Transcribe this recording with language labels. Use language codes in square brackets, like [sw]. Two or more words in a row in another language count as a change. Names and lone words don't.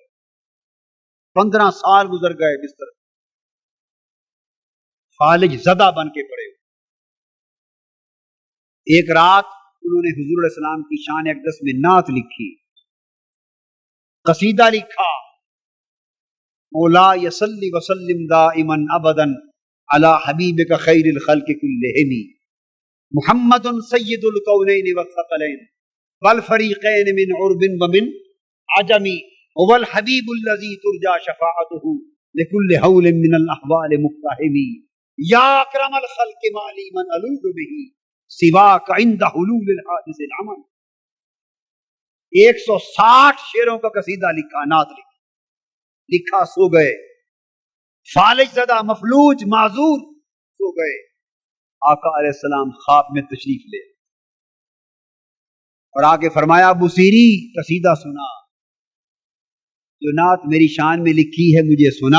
[hi] 15 साल गुजर गए बिस्तर, फालिज ज़दा बन के पड़े। एक रात उन्होंने हुजूर अलैहिस्सलाम की शान अक़दस में नात लिखी, कसीदा लिखा, मौला [ar] صل وسلم دائما أبدا على حبيبك خير الخلق كلهم محمد سيد الكونين والثقلين والفريقين من عرب ومن عجم والحبيب الذي ترجى شفاعته لكل هول من الأهوال مقتحم يا أكرم الخلق ما لي من ألوذ به سواك عند حلول الحادث العمم. [hi] 160 शेरों का कसीदा लिखा, नात लिखा, सो गए। फालिज ज़दा मफलूज माजूर सो गए। आका अलैहिस्सलाम ख्वाब में तशरीफ ले और आके फरमाया बुसीरी कसीदा सुना, जो नात मेरी शान में लिखी है मुझे सुना।